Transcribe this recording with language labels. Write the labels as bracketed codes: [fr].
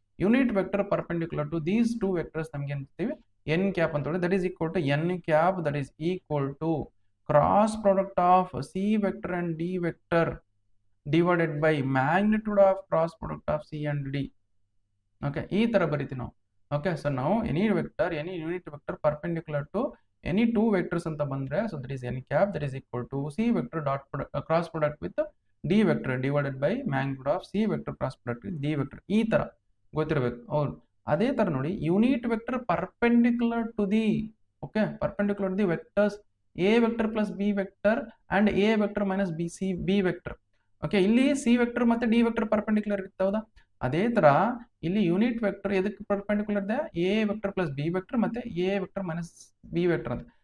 [en] unit vector perpendicular to these two vectors [kn] ನಮ್ಗೆ ಏನ್ತೀವಿ, [en] N cap [kn] ಅಂತ ಹೇಳಿ. [en] That is equal to N cap, that is equal to cross product of C vector and D vector divided by magnitude of cross product of C and D. [kn] Okay, ಈ ತರ ಬರೀತೀವಿ ನಾವು. [en] Okay, so now any vector, any unit vector perpendicular to any two vectors [kn] ಅಂತ ಬಂದ್ರೆ, [en] so that is n cap, that is equal to C vector dot product, cross product with D vector divided by magnitude of C vector cross product with D vector. [kn] ಈ ತರ ಗೊತ್ತಿರಬೇಕು. ಹೌದು, ಅದೇ ತರ ನೋಡಿ [en] Unit vector perpendicular to the, okay, perpendicular the vectors A vector plus B vector and A vector minus B vector. [kn] Okay, ಇಲ್ಲಿ C vector ಮತ್ತೆ D vector perpendicular ಇರುತ್ತೆ, ಹೌದಾ? ಅದೇ ತರ ಇಲ್ಲಿ ಯೂನಿಟ್ ವೆಕ್ಟರ್ ಎದಕ್ಕೆ ಪರ್ಪೆಂಡಿಕ್ಯುಲರ್ ಇದೆ, A vector plus B vector ಮತ್ತೆ A vector minus B vector ಅಂತ.